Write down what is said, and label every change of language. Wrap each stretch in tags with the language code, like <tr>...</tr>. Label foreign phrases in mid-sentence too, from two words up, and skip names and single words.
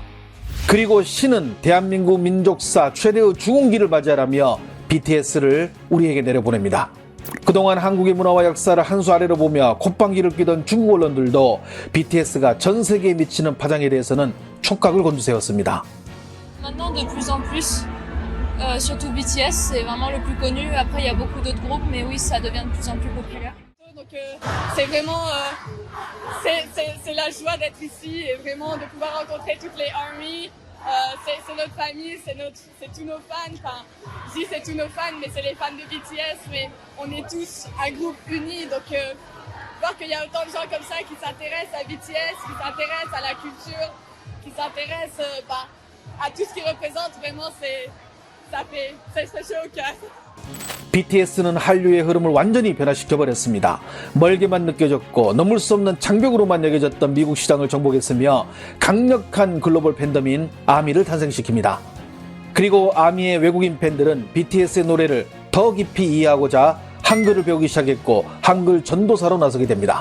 <ko>그리고 신은 대한민국 민족사 최대의 주공기를 맞이하라며 BTS를 우리에게 내려보냅니다. 그동안 한국의 문화와 역사를 한 수 아래로 보며 콧방귀를 뀌던 중국 언론들도 BTS가 전 세계에 미치는 파장에 대해서는 촉각을 곤두세웠습니다.</ko> <fr>Maintenant de plus en plus, surtout BTS, c'est vraiment le plus connu. Après, il y a beaucoup d'autres groupes, mais oui, ça devient de plus en plus populaire. Donc, c'est vraiment, c'est la joie d'être ici et vraiment de pouvoir rencontrer toutes les ARMY. C'est notre famille, c'est tous nos fans. Enfin, je dis c'est tous nos fans, mais c'est les fans de BTS. Mais on est tous un groupe uni, donc voir qu'il y a autant de gens comme ça qui s'intéressent à BTS, qui s'intéressent à la culture, qui s'intéressent à tout ce qu'ils représentent, vraiment ça fait chaud au cœur.</fr> <ko>BTS는 한류의 흐름을 완전히 변화시켜버렸습니다. 멀게만 느껴졌고 넘을 수 없는 장벽으로만 여겨졌던 미국 시장을 정복했으며 강력한 글로벌 팬덤인 아미를 탄생시킵니다. 그리고 아미의 외국인 팬들은 BTS의 노래를 더 깊이 이해하고자 한글을 배우기 시작했고 한글 전도사로 나서게 됩니다.</ko>